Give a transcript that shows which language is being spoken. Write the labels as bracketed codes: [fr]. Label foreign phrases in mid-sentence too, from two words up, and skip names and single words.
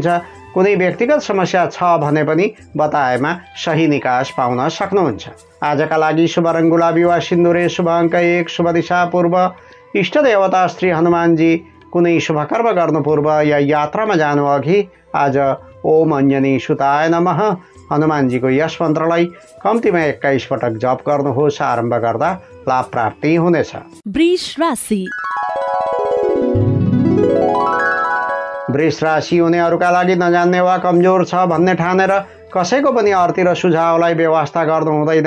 [ne] कुनै व्यक्तिगत समस्या छ भने पनि बताएमा सही निकास पाउन सक्नुहुन्छ। आजका लागि शुभ रङ गुलाबी वा सिन्दुरे, शुभ अङ्क 1, शुभ दिशा पूर्व, इष्ट देवता श्री हनुमानजी। कुनै शुभ कर्म गर्नु पूर्व या यात्रामा जानु अघि आज [sa] ओम अञ्जनी सुताय नमः [ne] हनुमानजीको यस मन्त्रलाई कम्तीमा 21 पटक जप गर्नुहोस्। आरम्भ गर्दा लाभ प्राप्ति हुनेछ। वृष राशि। वृष राशि हुनेहरूका लागि नजान्ने वा कमजोर छ भन्ने ठानेर कसैको पनि अर्थी र सुझावलाई व्यवस्था गर्नु हुँदैन।